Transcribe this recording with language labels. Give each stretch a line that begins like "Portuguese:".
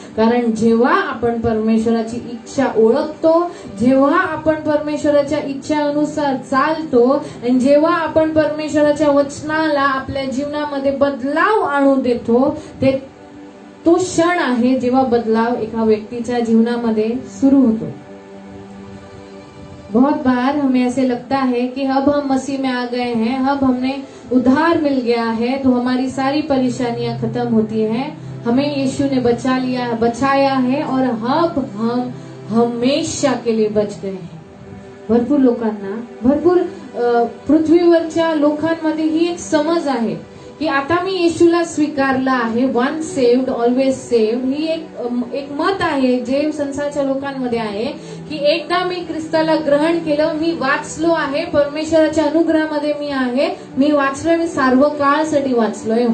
Marathi: कारण जेव्हा आपण परमेश्वराची इच्छा ओळखतो, जेव्हा आपण परमेश्वराच्या इच्छानुसार चालतो आणि जेव्हा आपण परमेश्वराच्या वचनाला आपल्या जीवनामध्ये बदलाव आणू देतो, तो क्षण आहे जेव्हा बदलाव एका व्यक्तीच्या जीवनामध्ये सुरू होतो.
Hindi: बहुत बार हमें ऐसे लगता है कि अब हम मसीह में आ गए हैं, अब हमने उद्धार मिल गया है तो हमारी सारी परेशानियां खत्म होती हैं, हमें यीशु ने बचाया है और अब हम हमेशा के लिए बच गए हैं.
Marathi: भरपूर लोकांना, भरपूर पृथ्वीवरच्या लोकांमध्ये ही एक समज आहे की आता मी येशूला स्वीकारलं आहे,
English: one saved always saved,
Marathi: ही एक मत आहे जे संसाराच्या लोकांमध्ये आहे की एकदा मी ख्रिस्ताला ग्रहण केलं, मी वाचलो आहे, परमेश्वराच्या अनुग्रहामध्ये मी आहे, मी वाचलोय, मी सर्व काळासाठी वाचलोय.